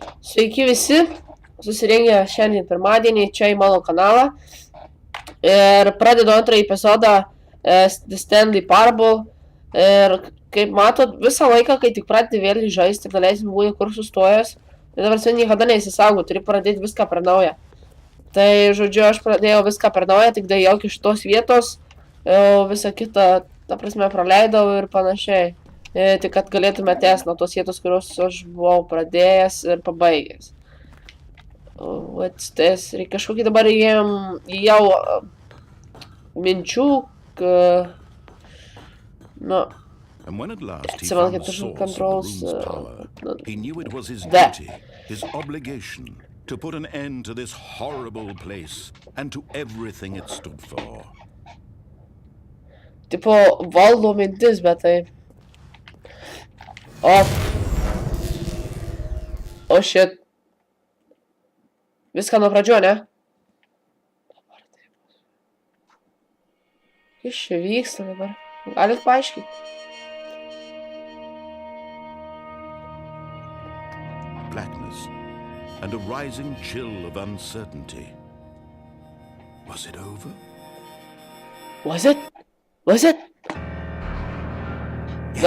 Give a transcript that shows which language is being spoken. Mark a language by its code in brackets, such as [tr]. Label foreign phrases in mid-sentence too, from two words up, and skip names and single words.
[lt] Sveiki visi, susirengę šiandien pirmadienį čia į mano kanalą ir pradedu antrąjį epizodą Stanley Parable ir kaip matot, visą laiką, kai tik pradedi vėl žaisti, galėsim būti kur sustojęs, tai dabar sen niekada neįsisaugo, turi pradėti viską per naują. Tai, žodžiu, aš pradėjau viską per naują, tik dėjau iš tos vietos, visą kitą, ta prasme, praleidau ir panašiai. Tik kad galėtume tęsti nuo tos vietos, kurios aš buvau pradėjęs ir pabaigęs. [en] What's this? [lt] Reikia kažkokį dabar jau minčių, nu, atsimenu, kad aš controls, [en] he knew it was his duty, his obligation, to put an end to this horrible place and to everything it stood for. [lt] Tipo, valdo mintis, bet tai... [en] O shit. [lt] Viską nuo pradžio, ne? Kas čia vyksta dabar? Galit paaiškinti? [en] Blackness and a rising chill of uncertainty. Was it over? Was it? Was it? Yes.